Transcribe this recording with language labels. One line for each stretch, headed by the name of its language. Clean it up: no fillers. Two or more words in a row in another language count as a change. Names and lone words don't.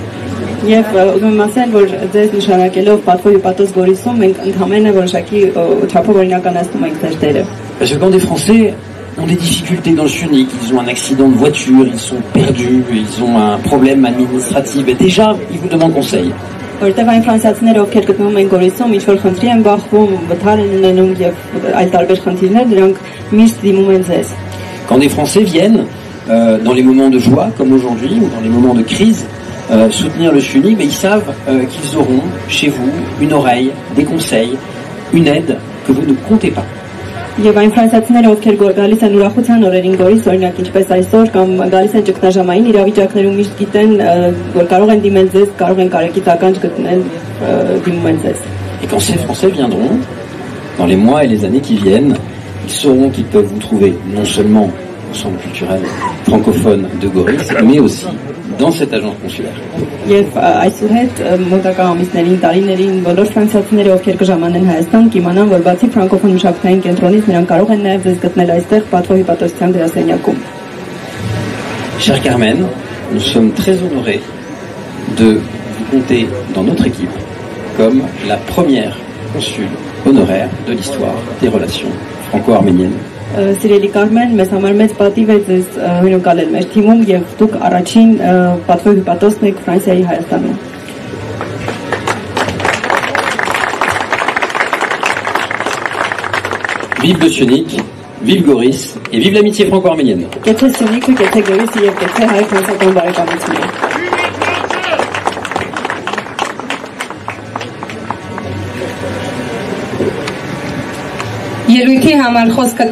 Armenian: Եվ ուզում եմ ասել, որ ձեզ նշանակելով պատվո ու պատոս Գորիսում մենք ընդհանրապես որոշակի չափով օրինականացնում ենք ձեր դերը։
French: Parce que quand des Français ont des difficultés dans le Syunik, ils ont un accident de voiture, ils sont perdus, ils ont un problème administratif, et déjà, ils vous demandent conseil.
Armenian: Որտեղ այն ֆրանսիացիները, ովքեր գտնվում են Գորիսում, ինչ որ խնդրի են բախվում, վթար են ունենում եւ այլ տարբեր խնդիրներ, դրանք միշտ դիմում են ձեզ։
French: Quand des Français viennent dans les moments de joie, comme aujourd'hui, ou dans les moments de crise, soutenir le Syunik, mais ils savent qu'ils auront chez vous une oreille, des conseils, une aide que vous ne comptez pas.
Armenian: Եվ այն ֆրանսիացիները, ովքեր գալիս են ուրախության օրերին Գորիս, օրինակ ինչպես այսօր կամ գալիս են ճգնաժամային իրավիճակներում, միշտ գիտեն, որ կարող են դիմել ձեզ, կարող են կարեկից ականջ գտնել եւ դիմում են ձեզ։
French: Et quand ces Français viendront, dans les mois et les années qui viennent, ils sauront qu'ils peuvent vous trouver non seulement au centre culturel francophone de Goris, mais aussi dans cette agence consulaire.
Armenian: Եվ այսուհետ մոտակա ամիսներին, տարիներին բոլոր ֆրանսիացիները, ովքեր կժամանեն Հայաստան, կիմանան, որ բացի ֆրանկոֆոն մշակութային կենտրոնից նրանք կարող են նաև ձեզ գտնել այստեղ պատվո հիպատոսության գրասենյակում։
French: Chère Carmen, nous sommes très honorés de vous compter dans notre équipe comme la première consule honoraire de l'histoire des relations franco-arméniennes.
Armenian: Սիրելի Կարմեն, մեզ համար մեծ պատիվ է ձեզ հյուրընկալել մեր թիմում եւ դուք առաջին պատվո հիպատոսն եք Ֆրանսիայի Հայաստանում։
French: Vive le Syunik, vive Goris et vive l'amitié franco-arménienne.
Armenian: Կեցե Սյունիքը, կեցե Գորիսը եւ կեցե հայ-ֆրանսիական բարեկամությունը։ Ելույթի համար խոսքը